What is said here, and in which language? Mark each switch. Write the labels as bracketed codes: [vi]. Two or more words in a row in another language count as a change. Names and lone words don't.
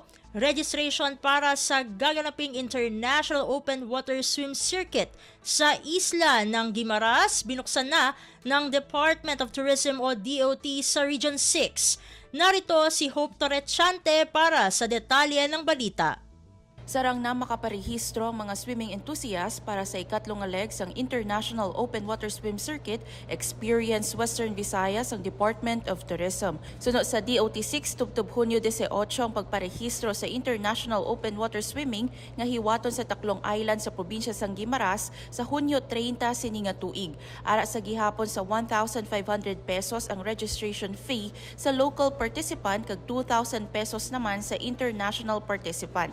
[tl] Registration para sa gaganaping International Open Water Swim Circuit sa isla ng Guimaras binuksan na ng Department of Tourism o DOT sa Region 6. Narito si Hope Torrechante para sa detalye ng balita. [hil] Sarang na makaparehistro ang mga [en] swimming enthusiasts [hil] para sa ikatlong legs ang International Open Water Swim Circuit Experience Western Visayas ang Department of Tourism. Sunod sa DOT6 tubtob Hunyo 18 ang pagparehistro sa International Open Water Swimming nga hiwaton sa Taklong Island sa probinsya sang Guimaras sa Hunyo 30 sini nga tuig. Ara sa gihapon sa 1,500 pesos ang [en] registration fee [hil] sa [en] local participant [hil] kag 2,000 pesos naman sa [en] international participant.